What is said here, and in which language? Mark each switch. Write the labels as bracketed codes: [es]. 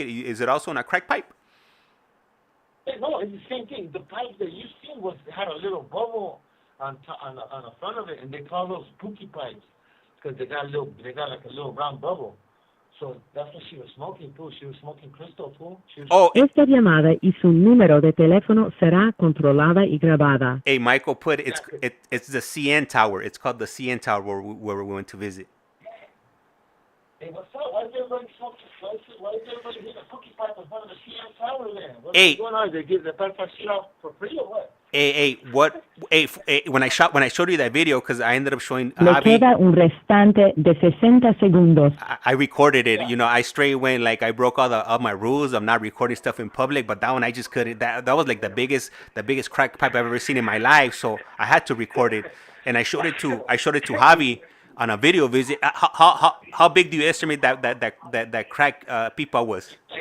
[en] Is it also on a crack pipe? No, it's the same thing. The pipe that you seen had a little bubble on the front of it, and they call those spooky pipes because they got like a little round bubble. So that's what she was smoking, too. She was smoking crystal, too. [es] Esta llamada y su número de teléfono será controlada y grabada. [en] Hey, Michael put it's the CN Tower. It's called the CN Tower where we went to visit. Hey, what's up? Why is everybody smoking? Why is everybody hitting a cookie pipe in front of the CN Tower there? What's going on? They give the pipe shit out for free or what? Hey, when I showed you that video, because I ended up showing [es] Le queda un restante de 60 segundos. [en] I recorded it. You know, I straight went like I broke all my rules. I'm not recording stuff in public, but that one I just couldn't. That was like the biggest crack pipe I've ever seen in my life. So I had to record it, and I showed it to Javi on a video visit. How big do you estimate that crack pipa was?